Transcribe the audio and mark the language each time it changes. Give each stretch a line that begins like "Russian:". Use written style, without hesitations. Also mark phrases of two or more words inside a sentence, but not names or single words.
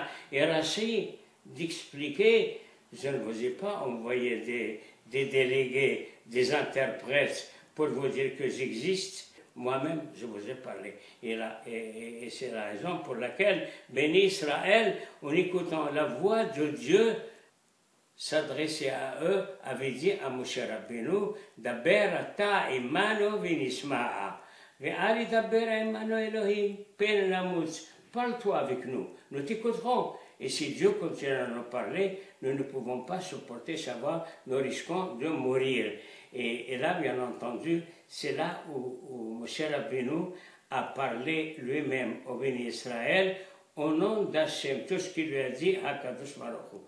French: Et Rashi d'expliquer, je ne vous ai pas envoyé des délégués, des interprètes pour vous dire que j'existe. Moi-même, je vous ai parlé. Et c'est la raison pour laquelle Béni Israël, en écoutant la voix de Dieu, s'adressait à eux, avait dit à Moshe Rabbeinu,
Hebrew: דבר אתה עמנו ונשמעה, ואל ידבר עמנו אלהים, פן נמות.
French: Parle-toi avec nous, nous t'écouterons. Et si Dieu continue à nous parler, nous ne pouvons pas supporter sa voix, nous risquons de mourir. Et là, bien entendu, c'est là où Moshe Rabbeinu a parlé lui-même au béni Israël au nom d'Hachem, tout ce qu'il lui a dit à
Hebrew: קדוש ברוך הוא.